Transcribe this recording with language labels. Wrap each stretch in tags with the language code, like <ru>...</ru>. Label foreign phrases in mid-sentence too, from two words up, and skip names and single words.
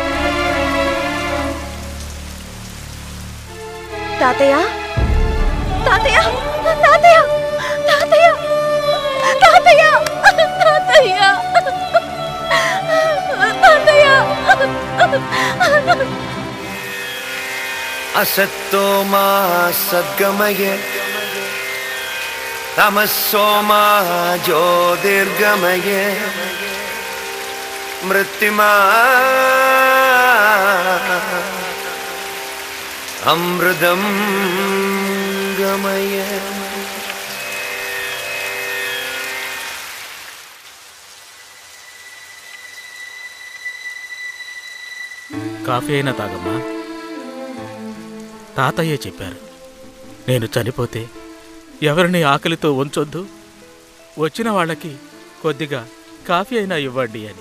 <te>తాతయ్య, తాతయ్య, తాతయ్య, తాతయ్య, తాతయ్య, తాతయ్య, తాతయ్య.</te> <sa>असत्तो मा सद्गमय तमस्सो मा ज्योतिर्गमय मृत्युमा अमृतं गमय.</sa> <te>కాఫీ అయినా తాగమ్మా. తాతయ్యే చెప్పారు, నేను చనిపోతే ఎవరిని ఆకలితో ఉంచొద్దు, వచ్చిన వాళ్ళకి కొద్దిగా కాఫీ అయినా ఇవ్వండి అని.</te>